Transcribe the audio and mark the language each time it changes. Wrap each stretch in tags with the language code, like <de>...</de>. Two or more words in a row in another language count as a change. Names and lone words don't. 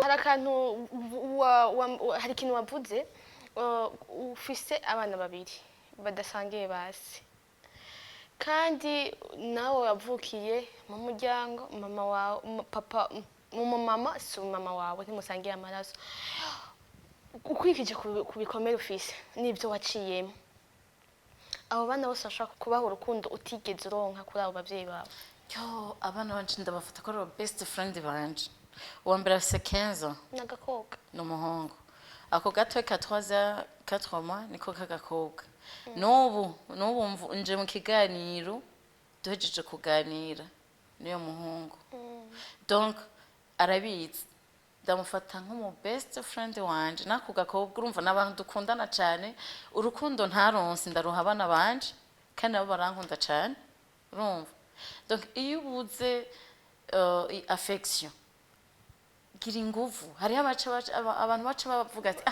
<rn>hari akantu hari ikintu wavuze ufise abana babiri badasangiye basi kandi nawe wavukiye mu muryango mama wawe papa mama si mama wawe ntimusangiye amaraso ukwikije ku bikomere ufise n'ibyo waciyemo abo bana bose bashaka kubaha urukundo utigeze uronka kuri abo babyeyi bawe abana banje ndabafata ko ari</rn> <en>best friend</en> <rn>banje uwa mbere afise 15 n'agakobwa n'umuhungu ako gato 4 mois niko kagakobwa n'ubu nje mu kiganiro duhejeje kuganira niyo muhungu donc arabizi ndamufata nk'umu</rn> <en>best friend</en> <rn>wanje nako gakobwa urumva n'abantu dukundana cyane urukundo ntaronse ndaruha abana banje kandi abo barankunda cyane urumva donc iyo ubuze affection gira inguvu hariho abantu baca bavuga ati</rn>